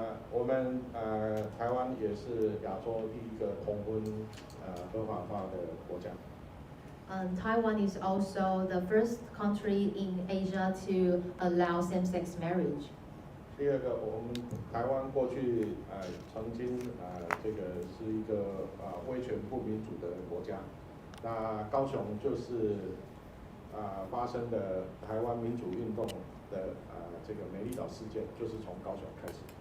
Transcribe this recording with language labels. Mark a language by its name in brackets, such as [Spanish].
[Chinese] 我们台湾也是亚洲第一个同婚合法化的国家。 [English] Taiwan is also the first country in Asia to allow same-sex marriage. [Chinese] 第二个，我们台湾过去曾经这个是一个威权不民主的国家。那高雄就是发生的台湾民主运动的这个美丽岛事件，就是从高雄开始。